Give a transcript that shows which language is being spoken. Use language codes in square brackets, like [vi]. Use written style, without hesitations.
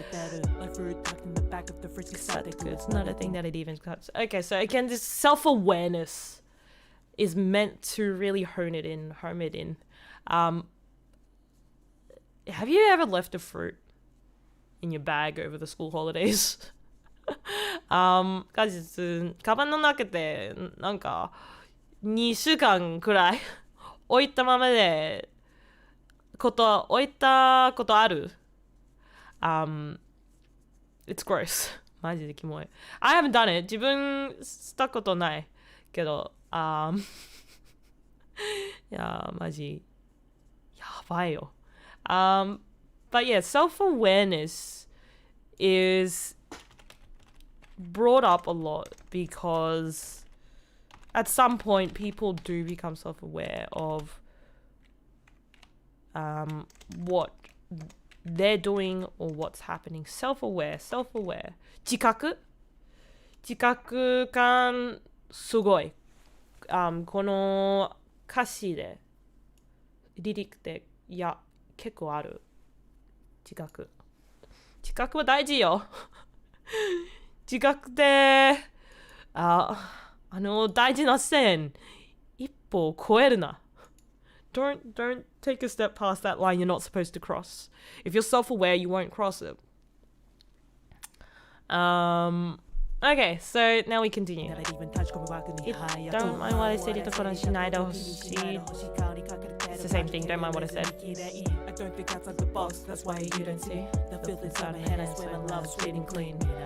[en] It's not a thing that it even cuts. Okay, so again, this self-awareness is meant to really home it in. Have you ever left a fruit in your bag over the school holidays? [ja] 果実カバンの中でなんか2週間くらい置いたままで置いたことある [en] It's gross. [ja] マジでキモい。 [en] I haven't done it. [ja] 自分したことないけどいやマジやばいよ。 [en] But yeah, self-awareness is brought up a lot because at some point people do become self-aware of what they're doing or what's happening. [ja] Self-aware 自覚感すごいこの歌詞でリリックで結構ある自覚は大事よ自覚で大事な線一歩超えるな [en] Don't take a step past that line you're not supposed to cross. If you're self-aware, you won't cross it. Okay, so now we continue. Don't mind what I said. It's the same thing. Don't mind what I said. I don't think outside the box. That's why you don't see the filth inside my head. I swear my love's fading clean.